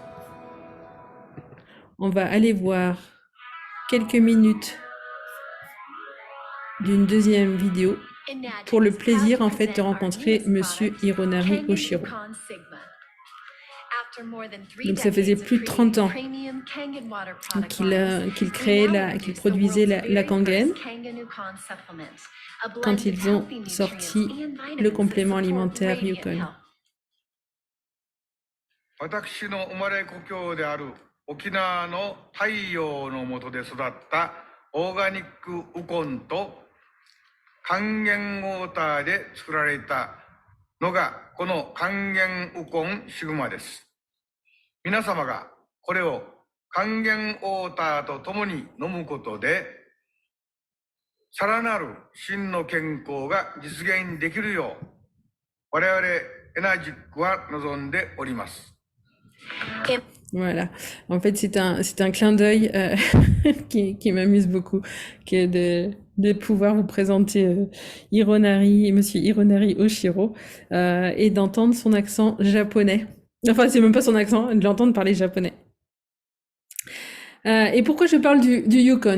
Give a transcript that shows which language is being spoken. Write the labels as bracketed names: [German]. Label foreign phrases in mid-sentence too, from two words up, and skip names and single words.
[French] On va aller voir quelques minutes d'une deuxième vidéo pour le plaisir en fait de rencontrer Monsieur Hironari Oshiro. Donc ça faisait plus de 30 ans qu'il créait, qu'il produisait la Kangen quand ils ont sorti le complément alimentaire Yukon. [Japanese] 私の生まれ故郷である沖縄の太陽の下で育ったオーガニックウコンと還元ウォーターで作られたのがこの還元ウコンシグマです。皆様がこれを還元ウォーターとともに飲むことでさらなる真の健康が実現できるよう我々エナジックは望んでおります。 [French] Voilà. En fait, c'est un clin d'œil qui m'amuse beaucoup, que de pouvoir vous présenter Monsieur Hironari Oshiro et d'entendre son accent japonais. Enfin, c'est même pas son accent, de l'entendre parler japonais. Et pourquoi je parle du Yukon?